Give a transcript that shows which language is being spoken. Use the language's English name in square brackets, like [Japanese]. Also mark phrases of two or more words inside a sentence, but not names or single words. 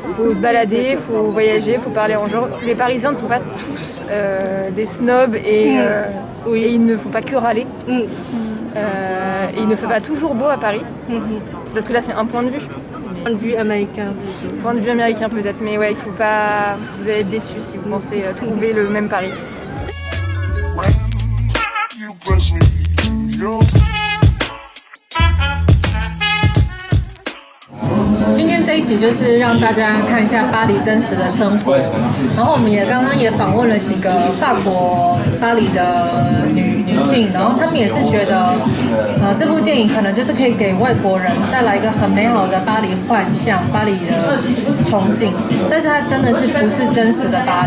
[French] Il faut se balader, il faut voyager, il faut parler en genre. Les Parisiens ne sont pas tous des snobs et il ne faut pas que râler. Et il ne fait pas toujours beau à Paris. C'est parce que là, c'est un point de vue. Point de vue américain. Point de vue américain peut-être, mais ouais, il faut pas. Vous allez être déçus si vous pensez trouver le même Paris. [Chinese] 今天这一起就是让大家看一下巴黎真实的生活。然后我们刚刚也访问了几个法国巴黎的女性，然后她们也是觉得，这部电影可能就是可以给外国人带来一个很美好的巴黎幻象、巴黎的憧憬，但是它真的是不是真实的巴黎。